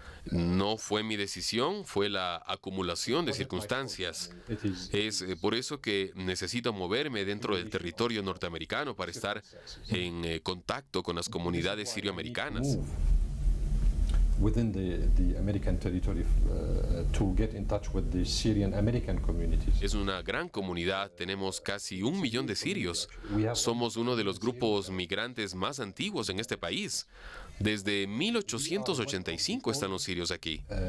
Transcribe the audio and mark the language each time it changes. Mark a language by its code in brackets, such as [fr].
[es] No fue mi decisión, fue la acumulación de circunstancias. Es por eso que necesito moverme dentro del territorio norteamericano para estar en contacto con las comunidades sirioamericanas. [en] Within the American territory to get in touch with the Syrian American communities. [es] Es una gran comunidad, tenemos casi 1 millón de sirios. Somos uno de los grupos migrantes más antiguos en este país. Desde 1885 están los sirios aquí.